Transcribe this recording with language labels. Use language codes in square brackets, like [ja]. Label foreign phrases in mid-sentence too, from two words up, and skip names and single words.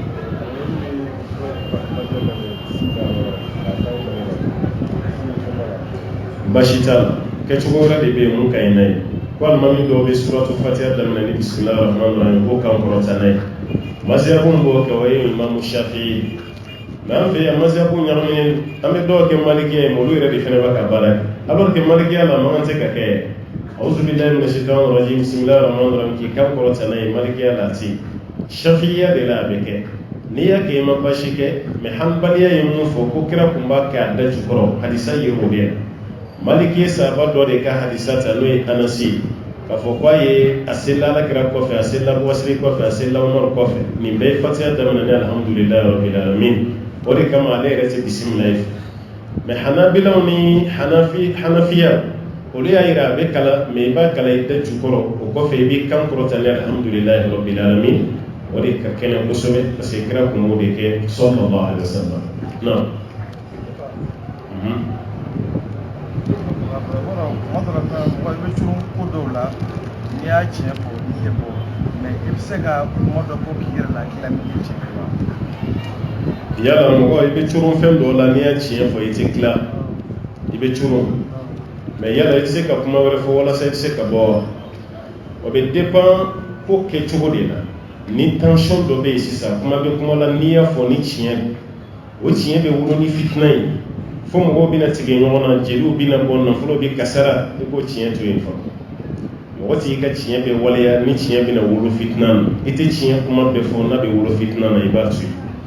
[bm] Baasi t'a la kɛcogo wɛrɛ de bɛ yen mun ka ɲi n'a ye ko alimami dɔw bɛ suratu fatiha daminɛ ni [ar] بسم الله الرحمن الرحيم [bm] k'o kan kɔrɔta n'a ye maziyabu min b'o kɛ o ye imamu shafi'i mais an fɛ yan maziyabu ɲagaminen an bɛ dɔw kɛ malikiya ye olu yɛrɛ de fana b'a ka baara kɛ [fr] alors que [bm] malikiya la man tɛ ka kɛ [ar] أعوذ بالله من الشيطان الرجيم بسم الله الرحمن الرحيم [bm] k'i kan kɔrɔta n'a ye malikiya la ti shafi'iya de la a bɛ kɛ n'i y'a kɛ i ma baasi kɛ mais hanbaliya ye mun fɔ ko kira tun b'a kɛ a da jukɔrɔ hadisa ye o de maliki sahaba dɔ de ka hadisa ta n'o ye anasi k'a fɔ ko a ye a seli alakira kɔfɛ a seli abubakari kɔfɛ a seli umaru kɔfɛ nin bɛɛ ye fatiha daminɛ ni [ar] الحمد لله رب العالمين [bm] o de kama ale yɛrɛ tɛ bisimila ye mais hanabilaw ni hanafiya olu y'a yira a bɛ kala mais i b'a kala i da jukɔrɔ o kɔfɛ i b'i kan kɔrɔta ni [ar] الحمد لله رب العالمين [bm] o de ka kɛnɛ kosɛbɛ [fr] parce que [bm] kira kun b'o de kɛ [ar] صلى الله عليه وسلم [bm] non. Mɔgɔ bɛ turu ko dɔw la n'i y'a tiɲɛ fɔ n'i ye bɔ mais i bɛ se ka mɔgɔ dɔ fɔ k'i yɛrɛ la k'i la min ye tiɲɛ wa. Yala mɔgɔ i bɛ turu fɛn dɔw la n'i y'a tiɲɛ fɔ i tɛ tila i bɛ turu mais yala i tɛ se ka kuma wɛrɛ fɔ walasa i tɛ se ka bɔ wa o bɛ dépend ko kɛcogo de la ni tension dɔ bɛ yen sisan kuma bɛ kuma la n'i y'a fɔ ni tiɲɛ o tiɲɛ bɛ wolo ni fitina ye fo mɔgɔw bɛna tigɛ ɲɔgɔn na jeliw bɛna bɔ nafolo bɛ kasara i k'o tiɲɛ to yen fɔlɔ mɔgɔ t'i ka tiɲɛ bɛ waleya ni tiɲɛ bɛna wolo fitina na i tɛ tiɲɛ kuma bɛɛ fɔ n'a bɛ wolo fitina na i b'a to yen